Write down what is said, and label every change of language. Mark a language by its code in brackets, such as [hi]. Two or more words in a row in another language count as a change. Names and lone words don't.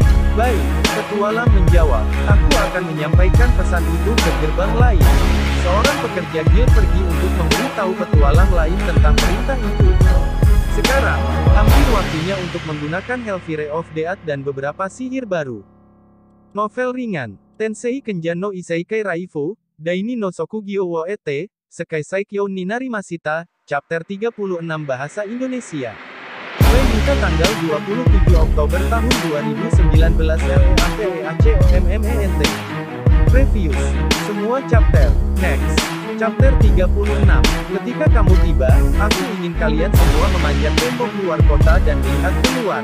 [id] Baik, petualang menjawab. Aku akan menyampaikan pesan itu ke gerbang lain. Seorang pekerja guild pergi untuk memberitahu petualang lain tentang perintah itu. Sekarang, hampir waktunya untuk menggunakan Helvire of Death dan beberapa sihir baru. Novel ringan, Tensei Kenjan no Isekai Raifu, Daini no Sokugyo wo ete, Sekai Saikyo ni Narimashita, Chapter 36 Bahasa Indonesia. Webita tanggal 27 Oktober tahun 2019 LEAPEACOMMENT. Reviews. Semua chapter. Next. Chapter 36. Ketika kamu tiba, aku ingin kalian semua memanjat tembok luar kota dan melihat keluar.